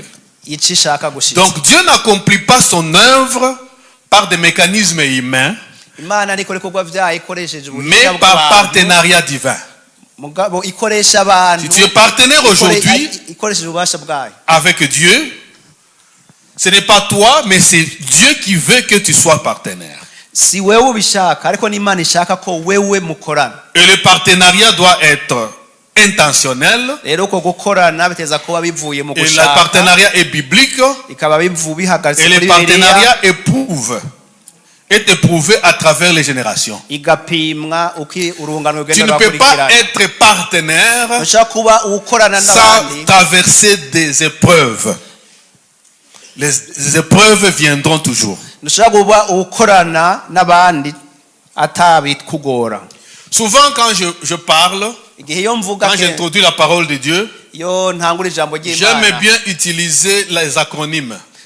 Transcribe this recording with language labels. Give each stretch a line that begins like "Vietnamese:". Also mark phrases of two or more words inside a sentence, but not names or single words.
French: Donc Dieu n'accomplit pas son œuvre par des mécanismes humains, mais par partenariat divin. Si tu es partenaire aujourd'hui avec Dieu, Ce n'est pas toi, mais c'est Dieu qui veut que tu sois partenaire.
Kinyarwanda: si wewe ubishaka ariko n'Imana ishaka ko wewe mukorana.
French: Et le partenariat doit être intentionnel.
Kinyarwanda: Rero uko gukorana biteza kuba bivuye mu
French: Et le
Kinyarwanda: gushaka.
French: partenariat est biblique.
Kinyarwanda: Ikaba bihagaze
French: Et le
Kinyarwanda: kuri
French: partenariat est éprouvé à travers les générations.
Kinyarwanda: igapimwa uki urungano
French: Tu ne peux pas être partenaire sans traverser des épreuves. Les épreuves viendront toujours. Souvent quand je parle, quand j'introduis la parole de Dieu, j'aime bien utiliser les acronymes.